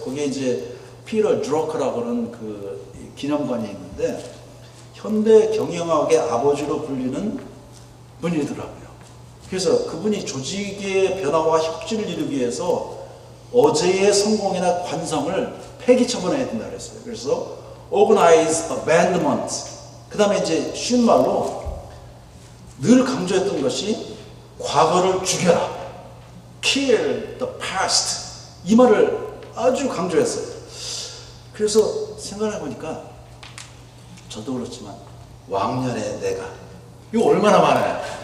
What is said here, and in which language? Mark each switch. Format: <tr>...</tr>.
<ko>거기에 이제 피터 드러커라고 하는 그 기념관이 있는데 현대 경영학의 아버지로 불리는 분이더라고요. 그래서 그분이 조직의 변화와 혁신을 이루기 위해서 어제의 성공이나 관성을 폐기 처분해야 된다 그랬어요. 그래서</ko> <en>organize abandonment.</en> <ko>그 다음에 이제 쉬운 말로 늘 강조했던 것이 과거를 죽여라.</ko> <en>Kill the past.</en> <ko>이 말을 아주 강조했어요. 그래서 생각해 보니까 저도 그렇지만 왕년의 내가 이거 얼마나 많아요.</ko>